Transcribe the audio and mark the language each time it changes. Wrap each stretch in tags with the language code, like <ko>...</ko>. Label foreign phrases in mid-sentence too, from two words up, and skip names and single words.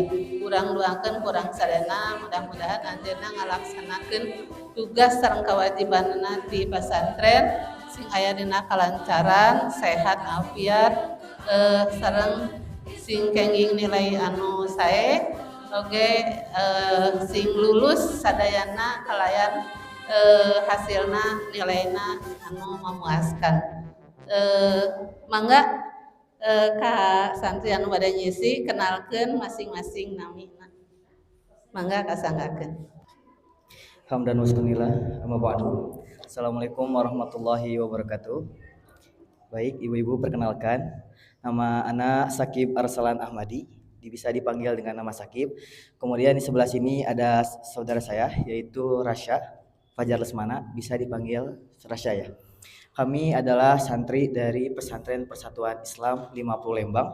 <su>Urang doakeun kurang sadayana mudah-mudahan anjeunna ngalaksanakeun tugas sareng kewajibanna di pesantren sing aya dina kalancaran, sehat afiat sareng sing kenging nilai anu sae oge sing lulus sadayana kalayan hasilna nilaina anu memuaskan. Mangga ka santri anu bade ngisi kenalkeun masing-masing namina. Mangga kasanggakeun.</su> <ar>حمدا وشكرا لله أما بعد. السلام عليكم ورحمة الله وبركاته.</ar> <id>Baik, ibu-ibu perkenalkan, nama anak Sakib Arsalan Ahmadi, bisa dipanggil dengan nama Sakib. Kemudian di sebelah sini ada saudara saya yaitu Rasya Fajar Lesmana, bisa dipanggil Rasya ya. Kami adalah santri dari Pesantren Persatuan Islam 50 Lembang.</id>